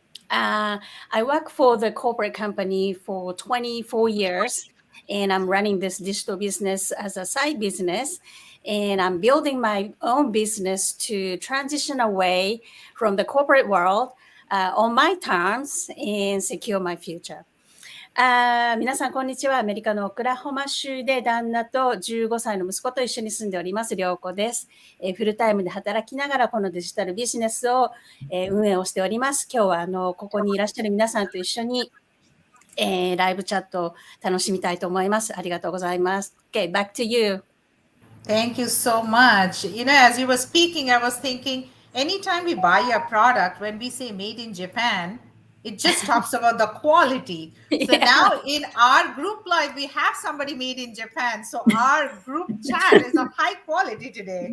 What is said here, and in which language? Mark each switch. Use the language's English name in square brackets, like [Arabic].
[English] I work for the corporate company for 24 years. and I'm running this digital business as a side business. And I'm building my own business to transition away from the corporate world on my terms and secure my future. [Japanese] 皆さん、こんにちは。アメリカのオクラホマ州で旦那と15歳の息子と一緒に住んでおります、涼子です。フルタイムで働きながらこのデジタルビジネスを、運営をしております。今日はここにいらっしゃる皆さんと一緒に、ライブチャットを楽しみたいと思います。ありがとうございます。 [English] Okay, back to you. Thank you so much. As you were speaking, I was thinking anytime we buy a product, when we say made in Japan, it just talks about the quality. So now in our group live, we have somebody made in Japan. So our group chat is of high quality today.